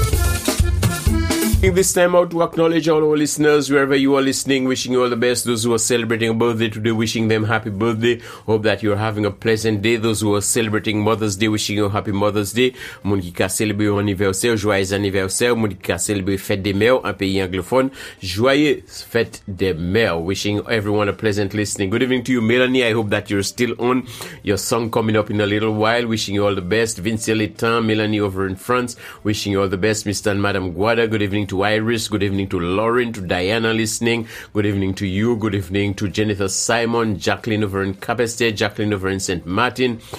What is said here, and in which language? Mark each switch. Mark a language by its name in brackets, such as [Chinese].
[English] taking this time out to acknowledge all our listeners, wherever you are listening, wishing you all the best. Those who are celebrating a birthday today, wishing them happy birthday. Hope that you are having a pleasant day. Those who are celebrating Mother's Day, wishing you a happy Mother's Day. [Guadeloupean Creole French] Moun ki ka celebre anniversaire, joyeux anniversaire. Moun ki ka celebre fête des mères, un pays anglophone, joyeux fête des mères. [English] Wishing everyone a pleasant listening. Good evening to you, Melanie. I hope that you're still on. Your song coming up in a little while. Wishing you all the best. Vincent Letin, Melanie over in France. Wishing you all the best, Mr. and Madam Guada. Good evening to Iris. Good evening to Lauren, to Diana listening. Good evening to you. Good evening to Jennifer Simon, Jacqueline over in Capestay, Jacqueline over in St. Martin.